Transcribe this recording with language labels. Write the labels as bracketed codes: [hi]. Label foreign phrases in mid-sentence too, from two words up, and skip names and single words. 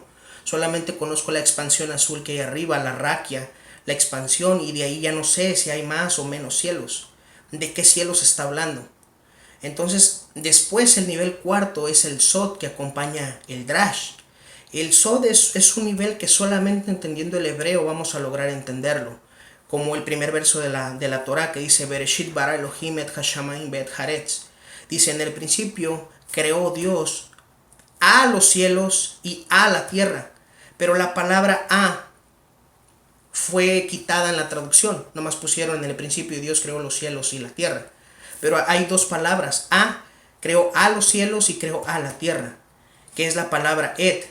[es] Solamente conozco la expansión azul que hay arriba, la raquia, la expansión, y de ahí ya no sé si hay más o menos cielos. ¿De qué cielos está hablando? Entonces después el nivel cuarto es el Sod, que acompaña el Drash. El Sod es un nivel que solamente entendiendo el hebreo vamos a lograr entenderlo, como el primer verso de la Torah, que dice [he] בראשית ברא אלהים את השמים ואת הארץ. [es] Dice, en el principio creó Dios a los cielos y a la tierra, pero la palabra a fue quitada en la traducción. Nomás pusieron, en el principio Dios creó los cielos y la tierra, pero hay dos palabras: a, creó a los cielos, y creó a la tierra, que es la palabra et.